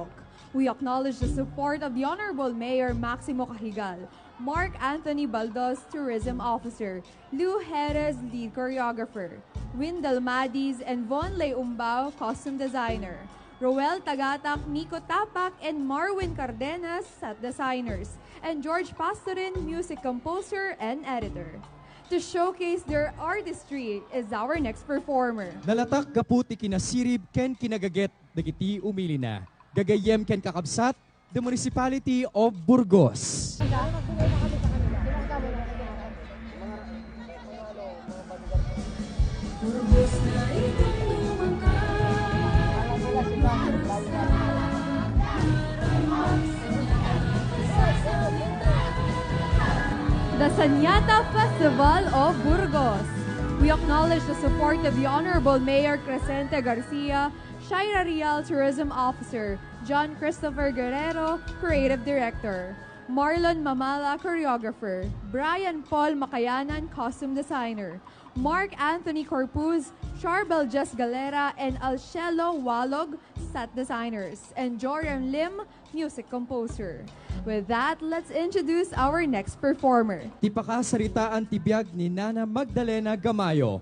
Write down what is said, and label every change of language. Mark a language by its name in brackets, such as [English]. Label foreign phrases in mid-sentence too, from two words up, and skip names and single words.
[English] We acknowledge the support of the Honorable Mayor Maximo Cahigal, Mark Anthony Baldos, Tourism Officer, Lou Jerez, Lead Choreographer, Win Dalmadis and Von Ley Umbao, Costume Designer, Roel Tagatak, Miko Tapak, and Marwin Cardenas, Set Designers, and George Pastorin, Music Composer and Editor. To showcase their artistry is our next performer. [Iloko] Nalatak kaputi kinasirib ken kinagaget dagiti umili na. Gagayem ken kakabsat, [English] the Municipality of Burgos. [Iloko] Burgos na ikong [English] The Sanyata Festival of Burgos. We acknowledge the support of the Honorable Mayor Crescente Garcia, Shaira Rial, Tourism Officer, John Christopher Guerrero, Creative Director, Marlon Mamala, Choreographer, Brian Paul Makayanan, Costume Designer, Mark Anthony Corpuz, Charbel Jess Galera, and Alcielo Walog, set designers, and Joram Lim, music composer. With that, let's introduce our next performer. [Iloko] Ti pakasaritaan tibiyag ni Nana Magdalena Gamayo.